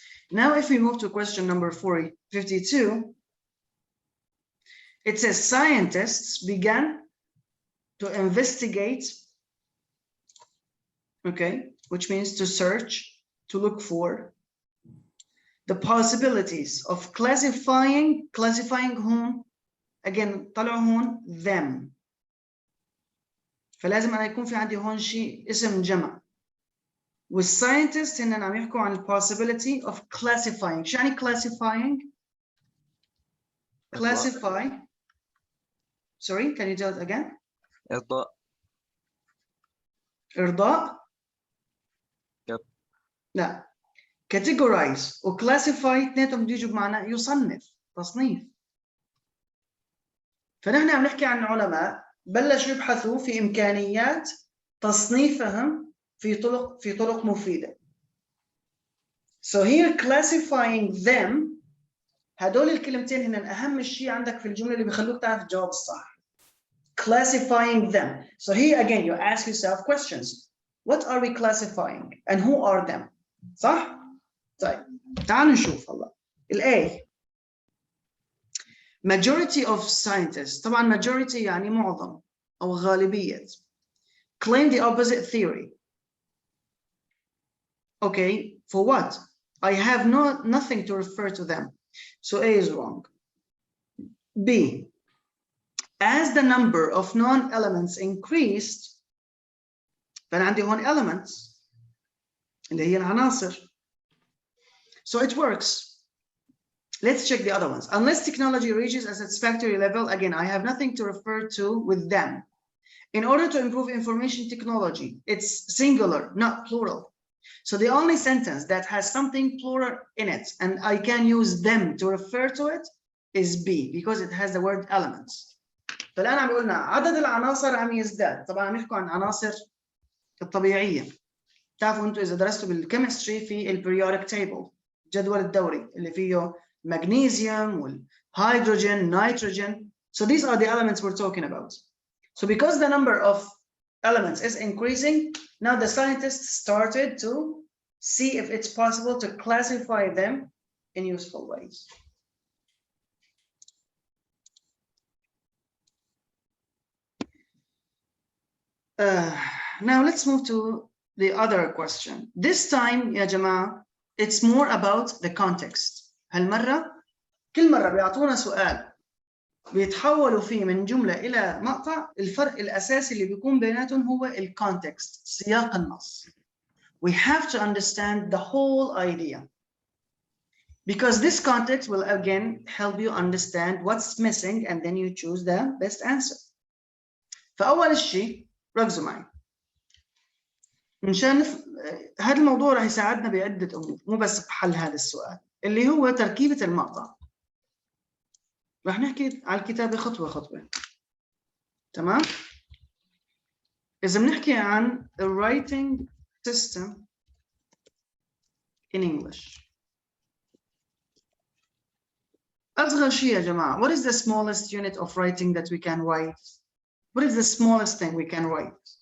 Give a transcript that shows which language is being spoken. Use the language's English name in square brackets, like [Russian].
[English] Now, if we move to question number 52, it says scientists began to investigate, okay, which means to search, to look for the possibilities of classifying whom, again, [Arabic] طلعوا هون [English] them. [Arabic] فلازم أنا يكون في عندي هون شيء اسم جمع. والساينتست هن عم يحكوا عن [English] possibility of classifying. [Arabic] شو يعني classifying؟ classify. [English] Sorry, can you tell it again? [Arabic] إرضاء. إرضاء؟ [English] Yep. [Arabic] لا. categorize و classify اثنيناتهم بيجوا بمعنى يصنف، تصنيف. فنحن عم نحكي عن علماء بلشوا يبحثوا في إمكانيات تصنيفهم في طرق مفيدة. [English] So here classifying them، [Arabic] هدول الكلمتين هن أهم شيء عندك في الجملة اللي بيخلوك تعرف الجواب الصح. [English] Classifying them. So here again you ask yourself questions. What are we classifying and who are them? [Arabic] صح؟ طيب تعالوا نشوف هلا. A. [English] Majority of scientists. [Arabic] طبعا majority يعني معظم أو غالبية. [English] Claim the opposite theory. Okay, for what? I have nothing to refer to them. So A is wrong. B. As the number of non-elements increased, [Arabic] فأنا عندي هون [English] elements [Arabic] اللي هي العناصر. [English] So it works. Let's check the other ones. Unless technology reaches a satisfactory level, again, I have nothing to refer to with them. In order to improve information technology, it's singular, not plural. So the only sentence that has something plural in it, and I can use them to refer to it, is B, because it has the word elements. [Arabic] فالآن عم بيقولنا عدد العناصر عم يزداد. طبعا عم يحكوا عن عناصر الطبيعية. تعرفوا أنتوا إذا درستوا بالكيمستري في البريودك تيبل، الجدول الدوري اللي فيه magnesium والهيدروجين، nitrogen. [English] So these are the elements we're talking about. So because the number of elements is increasing, now the scientists started to see if it's possible to classify them in useful ways. Now let's move to the other question. This time [Arabic] يا جماعة [English] it's more about the context. [Arabic] هالمرة كل مرة بيعطونا سؤال بيتحولوا فيه من جملة إلى مقطع، الفرق الأساسي اللي بيكون بيناتهم هو الكونتكست، سياق النص. [English] We have to understand the whole idea, because this context will again help you understand what's missing and then you choose the best answer. [Arabic] فأول شيء ركزوا معي مشان هذا الموضوع راح يساعدنا بعدة أمور، مو بس بحل هذا السؤال اللي هو تركيبة المقطع. راح نحكي على الكتابة خطوة خطوة. تمام؟ إذا بنحكي عن [English] a writing system in English. [Arabic] أصغر شيء يا جماعة. [English] What is the smallest unit of writing that we can write? What is the smallest thing we can write?